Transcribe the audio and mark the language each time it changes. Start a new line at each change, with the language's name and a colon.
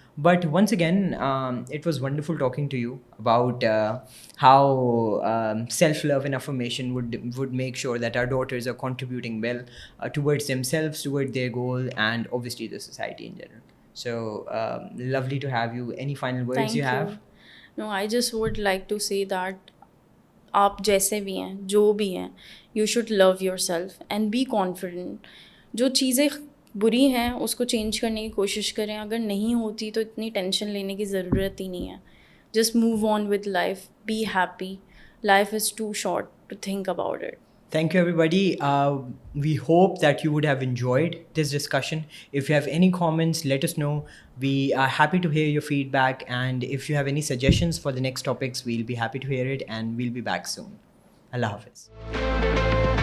English: But once again, it was wonderful talking to you about how self-love and affirmation would make sure that our daughters are contributing well towards themselves, towards their goal, and obviously the society in general. So lovely to have you. Any final words? Thank you have? No, I just would like to say that
Urdu: آپ جیسے بھی ہیں,
English: جو بھی ہیں, you should love yourself and be confident.
Urdu: جو چیزیں بری ہیں اس کو چینج کرنے کی کوشش کریں, اگر نہیں ہوتی تو اتنی ٹینشن لینے کی ضرورت ہی نہیں ہے.
English: Just move on with life, be happy, life is too short to think about it. Thank you everybody. We hope that you would have enjoyed this discussion. If you have any comments, let us know. We are happy to hear your feedback, and if you have any suggestions for the next topics, we'll be happy to hear it, and we'll be back soon. Allah Hafiz.